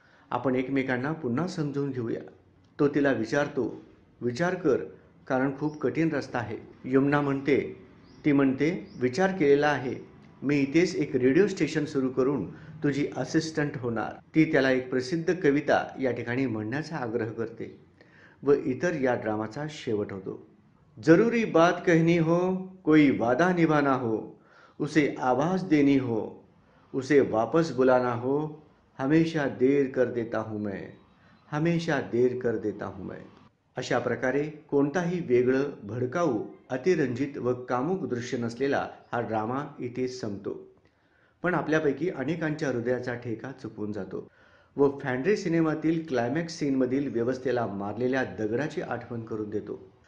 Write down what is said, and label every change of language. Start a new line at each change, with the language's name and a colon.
Marathi: आपण एकमेकांना पुन्हा समजून घेऊया. तो तिला विचारतो, विचार कर, कारण खूप कठीण रस्ता आहे. युमना म्हणते, ती म्हणते, विचार केलेला आहे. मी इथेच एक रेडिओ स्टेशन सुरू करून तुझी असिस्टंट होणार. ती त्याला एक प्रसिद्ध कविता या ठिकाणी म्हणण्याचा आग्रह करते व इतर या ड्रामाचा शेवट होतो.
Hindi: जरूरी बात कहनी हो, कोई वादा निभाना हो, उसे आवाज देनी हो, उसे वापस बुलाना हो, हमेशा देर कर देता हूँ मैं, हमेशा देर कर देता हूँ मैं.
Marathi: अशा प्रकारे कोणताही वेगळं, भडकाऊ, अतिरंजित व कामुक दृश्य नसलेला हा ड्रामा इथेच संपतो. पण आपल्यापैकी अनेकांच्या हृदयाचा ठेका चुकून जातो व फॅन्ड्रे सिनेमातील क्लायमॅक्स सीनमधील व्यवस्थेला मारलेल्या दगडाची आठवण करून देतो.